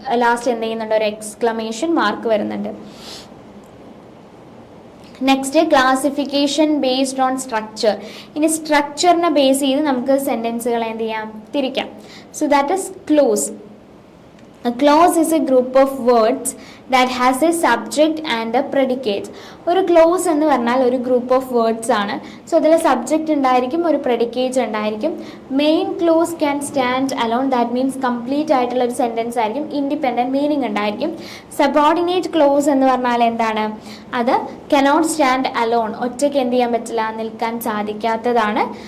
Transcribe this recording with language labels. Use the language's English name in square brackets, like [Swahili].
[Malayalam] Last എന്ത് ചെയ്യുന്നുണ്ട്, ഒരു എക്സ്ക്ലമേഷൻ മാർക്ക് വരുന്നുണ്ട്. [English] Next classification based on structure. [Malayalam] ഇനി സ്ട്രക്ചറിനെ ബേസ് ചെയ്ത് നമുക്ക് സെൻറ്റൻസുകൾ എന്ത് ചെയ്യാം, തിരിക്കാം. [English] So that is clause. A clause is a group of words that has a subject and a predicate. [Malayalam] ഒരു ക്ലോസ് എന്ന് പറഞ്ഞാൽ ഒരു ഗ്രൂപ്പ് ഓഫ് വേർഡ്സ് ആണ്. സോ അതിൽ സബ്ജക്റ്റ് ഉണ്ടായിരിക്കും, ഒരു പ്രെഡിക്കേറ്റ് ഉണ്ടായിരിക്കും. [English] main clause can stand alone, [Malayalam] that means complete ആയിട്ടുള്ള ഒരു സെൻറ്റൻസ് ആയിരിക്കും. ഇൻഡിപെൻഡൻറ്റ് മീനിങ് ഉണ്ടായിരിക്കും. സബോർഡിനേറ്റ് ക്ലോസ് എന്ന് പറഞ്ഞാൽ എന്താണ്, അത് [English] cannot stand alone, [Malayalam] ഒറ്റയ്ക്ക് എന്ത് ചെയ്യാൻ പറ്റില്ല, നിൽക്കാൻ സാധിക്കാത്തതാണ്.